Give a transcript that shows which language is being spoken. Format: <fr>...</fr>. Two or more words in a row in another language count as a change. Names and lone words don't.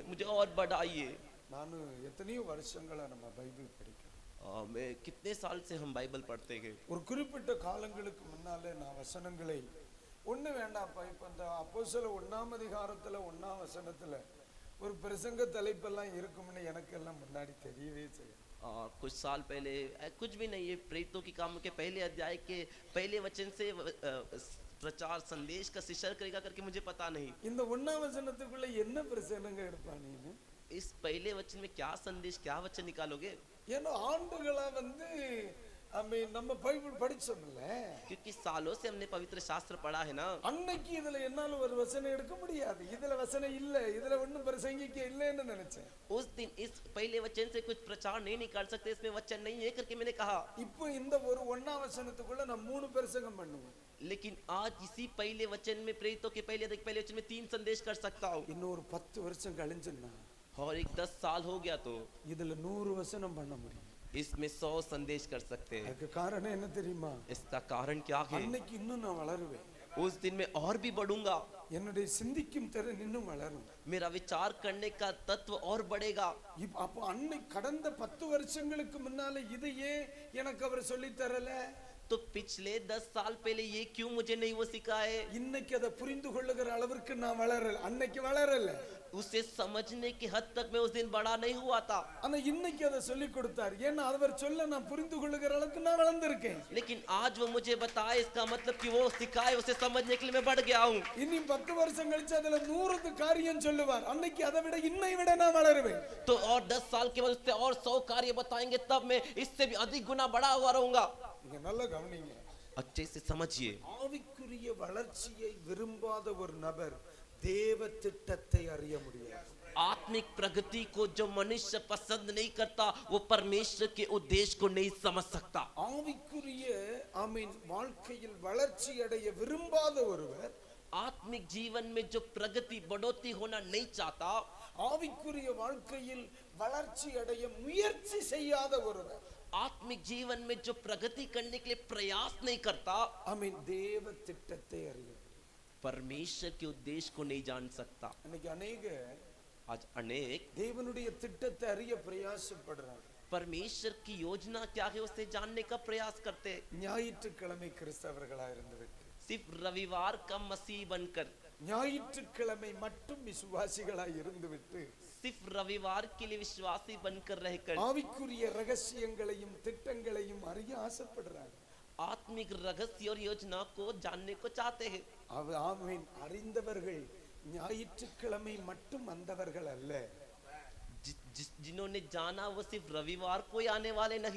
<hi>मुझे और बढ़ाइए।</hi> <ta>நான் எத்தனையோ வருஷங்களா நம்ம பைபிள் படிக்கிறோம்.</ta> <hi>मैं कितने साल से हम बाइबल पढ़ते हैं।</hi> <ta>ஒரு குறிப்பிட்ட காலங்களுக்கு முன்னாலே நான் வசனங்களை ஒண்ணு வேண்டாம்ப்பா, இப்ப இந்த அப்போஸ்தலர் 1ஆம் அதிகாரத்துல 1ஆம் வசனத்துல ஒரு பிரசங்க தலைப்பெல்லாம் இருக்கும்னு எனக்கு எல்லாம் முன்னாடி தெரியவே செய்யும்.</ta> <hi>कुछ साल पहले कुछ भी नहीं, ये प्रेरितों की कामों के पहले अध्याय के पहले वचन से प्रचार संदेश का शिक्षण करेगा करके मुझे पता नहीं।</hi> <ta>இந்த 1ஆம் வசனத்துக்குள்ள என்ன பிரசங்க எடுப்பானீன்னு?</ta> <hi>इस पहले वचन में क्या संदेश, क्या वचन निकालोगे?</hi> <ta>ஏன்னா ஆண்டுகளா நம்ம பைபிள் படிச்சோம்ல,</ta> <hi>क्योंकि सालों से हमने पवित्र शास्त्र पढ़ा है ना।</hi> <ta>அன்னைக்கு இதுல என்னால ஒரு வசனம் எடுக்க முடியாது, இதுல வசனம் இல்ல, இதுல ஒண்ணும் பிரசங்கிக்க இல்லைன்னு நினைச்சேன்.</ta> <hi>उस दिन इस पहले वचन से कुछ प्रचार नहीं निकाल सकते, इसमें वचन नहीं है करके मैंने कहा।</hi> <ta>இப்போ இந்த ஒரு 1ஆம் வசனத்துக்குள்ள நான் 3 பிரசங்கம் பண்ணுவேன்.</ta> <hi>लेकिन आज इसी पहले वचन में, प्रेरितों के पहले वचन में 3 संदेश कर सकता हूँ।</hi> <ta>இன்னும் ஒரு 10 வருஷம் கழிஞ்சுன்னா</ta> <hi>और एक 10 साल हो गया तो</hi> <ta>இதுல 100 வசனம் பண்ண முடியும்.</ta> <hi>इसमें 100 संदेश कर सकते हैं।</hi> <ta>அதுக்கு காரணம் என்ன தெரியுமா?</ta> <hi>इसका कारण क्या है?</hi> <ta>அன்னைக்கு இன்னும் நான் வளருவேன்.</ta> <hi>उस दिन में और भी बढ़ूंगा,</hi> <ta>என்னுடைய சிந்திக்கும் திறன் இன்னும் வளரும்.</ta> <hi>मेरा विचार करने का तत्व और बढ़ेगा।</hi> <ta>அப்போ அன்னைக்கு கடந்த 10 வருஷங்களுக்கு முன்னால இதையே எனக்கு அவர் சொல்லி தரல.</ta> <hi>तो पिछले 10 साल पहले ये क्यों मुझे नहीं वो सिखाए?</hi> <ta>இன்னைக்கு அதை புரிந்து கொள்ளுகிற அளவுக்கு நான் வளரல, அன்னைக்கு வளரல.</ta> <hi>उसे समझने की हद तक मैं उस दिन बड़ा नहीं हुआ था।</hi> <ta>ஆனா இன்னைக்கு அதை சொல்லி கொடுத்தார், ஏன்னா அவர் சொல்ல நான் புரிந்து கொள்ளுகிற அளவுக்கு நான் வளர்ந்திருக்கேன்.</ta> <hi>लेकिन आज वो मुझे बताए, इसका मतलब कि वो सिखाए, उसे समझने के लिए मैं बढ़ गया हूँ।</hi> <ta>இனி 10 வருஷம் கழிச்சு அதுல 100 காரியம் சொல்லுவார், அன்னைக்கு அதை விட இன்னை விட நான் வளருவேன்.</ta> <hi>तो और 10 साल के बाद उससे और 100 कार्य बताएंगे, तब मैं इससे भी अधिक गुना बड़ा हुआ रहूंगा।</hi> <ta>நீங்க நல்லா கவனிங்க.</ta> <hi>अच्छे से समझिए,</hi> <ta>ஆவிக்குரிய வளர்ச்சியை விரும்பாத ஒரு நபர் தேவ திட்டத்தை அறிய முடியாது.</ta> <hi>आत्मिक प्रगति को जो मनुष्य पसंद नहीं करता, वो परमेश्वर के उद्देश्य को नहीं समझ सकता।</hi> <ta>ஆவிக்குரிய வாழ்க்கையில் வளர்ச்சி அடைய விரும்பாத ஒருவர்,</ta> <hi>आत्मिक जीवन में जो प्रगति बढ़ोतरी होना नहीं चाहता,</hi> <ta>ஆவிக்குரிய வாழ்க்கையில் வளர்ச்சி அடைய முயற்சி செய்யாத ஒருவர்,</ta> <hi>आत्मिक जीवन में जो प्रगति करने के लिए प्रयास नहीं करता,</hi> <ta>தேவ திட்டத்தை அறிய,</ta> <hi>परमेश्वर के उद्देश्य को नहीं जान सकता।</hi> <ta>இன்னைக்கு अनेक</ta> <hi>आज अनेक</hi> <ta>தேவனுடைய திட்டத்தை அறிய பிரயாசப்படுறாங்க.</ta> <hi>परमेश्वर की योजना क्या है उसे जानने का प्रयास करते,</hi> <ta>ஞாயிற்றுக்கிழமை கிறிஸ்தவர்களா இருந்துவிட்டு,</ta> <hi>सिर्फ रविवार का मसीह बनकर,</hi> <ta>ஞாயிற்றுக்கிழமை மட்டும் விசுவாசிகளா இருந்துவிட்டு,</ta> <hi>सिर्फ रविवार के लिए विश्वासी बनकर रहकर</hi> <ta>ஆவிக்குரிய ரகசியங்களையும் திட்டங்களையும் அறிய ஆசைப்படுறாங்க.</ta> <hi>आत्मिक रहस्य और योजना को जानने को चाहते हैं।</hi> <ta>ஆமென். அறிந்தவர்கள் ஞாயிற்றுக்கிழமை மட்டும் வந்தவர்கள் அல்ல.</ta> <hi>जिन्होंने जाना वो सिर्फ रविवार को ही आने वाले नहीं।</hi>